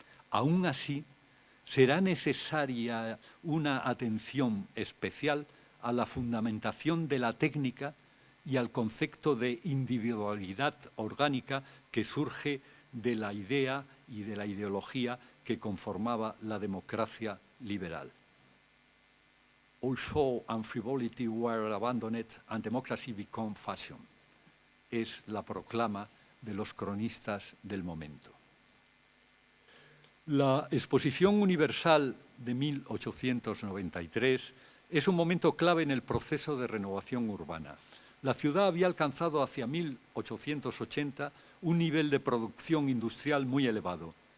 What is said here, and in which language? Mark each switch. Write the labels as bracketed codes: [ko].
[es] Aún así, será necesaria una atención especial a la fundamentación de la técnica y al concepto de individualidad orgánica que surge de la idea y de la ideología que conformaba la democracia liberal. [en] All show and frivolity were abandoned and democracy became fashion. [es] Es la proclama de los cronistas del momento. La Exposición Universal de 1893 es un momento clave en el proceso de renovación urbana. La ciudad había alcanzado hacia 1880 un nivel de producción industrial muy elevado.